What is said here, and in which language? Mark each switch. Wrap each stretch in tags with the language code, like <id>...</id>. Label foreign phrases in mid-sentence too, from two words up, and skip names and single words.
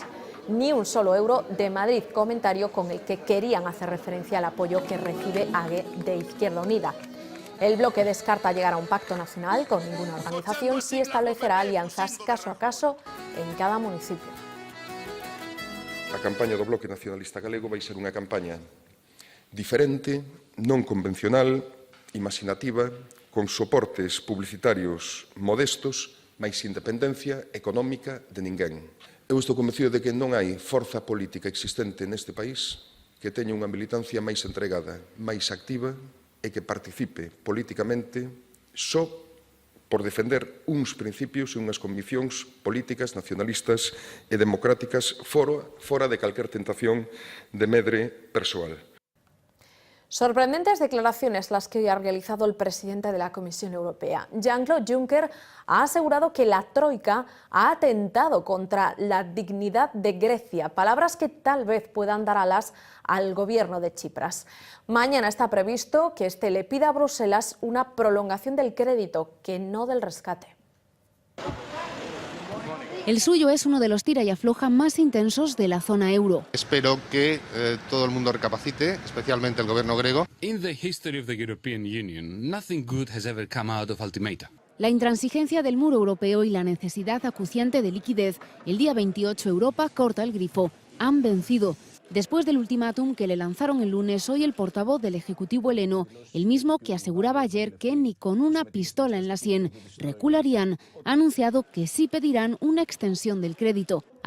<es>Ni un solo euro de Madrid, comentario con el que querían hacer referencia al apoyo que recibe AGE de Izquierda Unida. El bloque descarta llegar a un pacto nacional con ninguna organización, sí establecerá alianzas caso a caso en cada municipio.</es> <gl>A campaña do Bloque Nacionalista Galego vai ser unha campaña diferente, non convencional, imaginativa, con soportes publicitarios modestos, máis independencia económica de ninguén. Eu estou convencido de que non hai forza política existente neste país que teña unha militancia máis entregada, máis activa e que participe políticamente só por defender uns principios e unhas conviccións políticas, nacionalistas e democráticas fora de calquer tentación de medre persoal.</gl> <es>Sorprendentes declaraciones las que hoy ha realizado el presidente de la Comisión Europea. Jean-Claude Juncker ha asegurado que la Troika ha atentado contra la dignidad de Grecia, palabras que tal vez puedan dar alas al gobierno de Chipras. Mañana está previsto que este le pida a Bruselas una prolongación del crédito, que no del rescate. El suyo es uno de los tira y afloja más intensos de la zona euro. Espero que todo el mundo recapacite, especialmente el gobierno griego.</es> <en>In the history of the European Union, nothing good has ever come out of ultimata.</en> <es>La intransigencia del muro europeo y la necesidad acuciante de liquidez. El día 28 Europa corta el grifo. Han vencido. Después del ultimátum que le lanzaron el lunes, hoy el portavoz del Ejecutivo heleno, el mismo que aseguraba ayer que ni con una pistola en la sien recularían, ha anunciado que sí pedirán una extensión del crédito.</es>